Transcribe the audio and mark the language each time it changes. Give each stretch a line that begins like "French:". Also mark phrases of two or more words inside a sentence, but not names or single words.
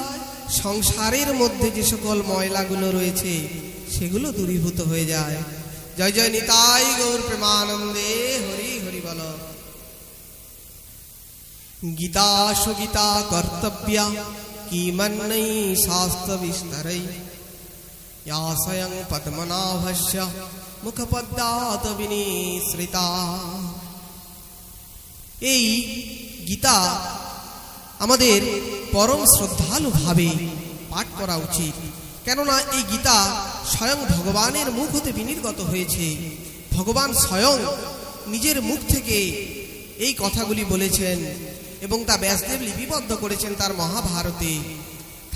Bangla: সংসারের মধ্যে যে সকল ময়লাগুলো রয়েছে সেগুলো দূরীভূত হয়ে যায়। জয় জয় নিতাই গৌর প্রেমানন্দে, হরি হরি বল।
Sanskrit: গীতা সুগীতা কর্তব্যা কিমন্নৈ শাস্ত্র বিস্তরৈ या स्वयं पद्मनाभस्य मुखपद्मात् विनिसृता।
Bangla: এই গীতা আমাদের পরম শ্রদ্ধালু ভাবে পাঠ করা উচিত। কেননা এই গীতা স্বয়ং ভগবানের মুখ হতে বিনির্গত হয়েছে। ভগবান স্বয়ং নিজের মুখ থেকে এই কথাগুলি বলেছেন এবং তা ব্যাসদেব লিপিবদ্ধ করেছেন তার মহাভারতে।